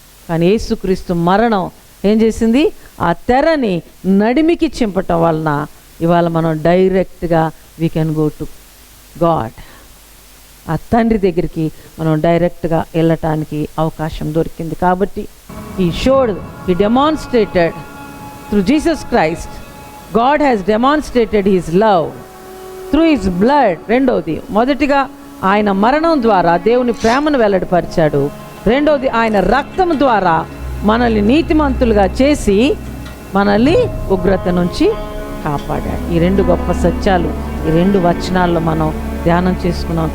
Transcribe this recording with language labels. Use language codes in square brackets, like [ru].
[te] కానీ యేసుక్రీస్తు మరణం ఏం చేసింది? ఆ తెరని నడిమికి చింపటం వలన ఇవాళ మనం డైరెక్ట్గా [en] We can go to God. [te] ఆ తండ్రి దగ్గరికి మనం డైరెక్ట్గా వెళ్ళటానికి అవకాశం దొరికింది. కాబట్టి [en] he demonstrated through Jesus Christ, God has demonstrated his love through his blood. [te] రెండవది, మొదటిగా ఆయన మరణం ద్వారా దేవుని ప్రేమను వెల్లడిపరిచాడు. రెండవది, ఆయన రక్తం ద్వారా మనల్ని నీతిమంతులుగా చేసి మనల్ని ఉగ్రత నుంచి కాపాడాడు. ఈ 2 గొప్ప సత్యాలు ఈ 2 వచనాల్లో మనం ధ్యానం చేసుకున్నాం.